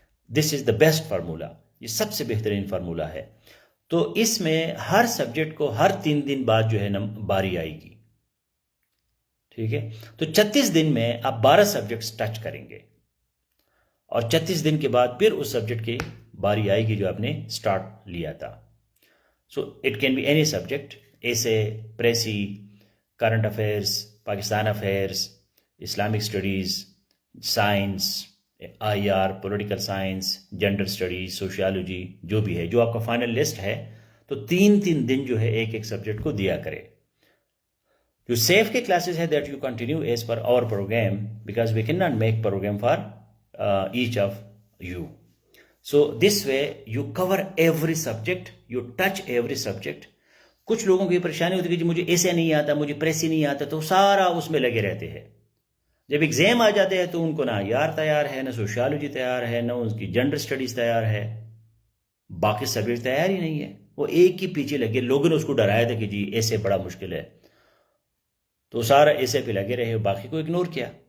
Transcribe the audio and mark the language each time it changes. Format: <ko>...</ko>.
<en>This is the best formula.</en> <ur>یہ سب سے بہترین فارمولا ہے. تو اس میں ہر سبجیکٹ کو ہر 3 دن بعد جو ہے نا باری آئے گی. ٹھیک ہے، تو 36 دن میں آپ 12 سبجیکٹس ٹچ کریں گے اور 36 دن کے بعد پھر اس سبجیکٹ کی باری آئے گی جو آپ نے سٹارٹ لیا تھا.</ur> <en>So it can be any subject: essay, pressy, current affairs, Pakistan affairs, Islamic studies, science, IR, political science, gender studies, sociology،</en> <ur>جو بھی ہے، جو آپ کا فائنل لسٹ ہے. تو 3 دن جو ہے ایک ایک سبجیکٹ کو دیا کرے. جو سیف کے کلاسز ہے</ur> <en>that you continue as per our program because we cannot make program for each of you. So this way you cover every subject, you touch every subject.</en> <ur>کچھ لوگوں کی پریشانی ہوتی ہے کہ جی مجھے ایسے نہیں آتا، مجھے پریسی نہیں آتا، تو سارا اس میں لگے رہتے ہیں. جب ایگزام آ جاتے ہیں تو ان کو نہ یار تیار ہے، نہ سوشیالوجی تیار ہے، نہ ان کی جنڈر اسٹڈیز تیار ہے، باقی سبجیکٹ تیار ہی نہیں ہے. وہ ایک ہی پیچھے لگے. لوگوں نے اس کو ڈرایا تھا کہ جی ایسے بڑا مشکل ہے، تو سارا ایسے پہ لگے رہے، باقی کو اگنور کیا.</ur>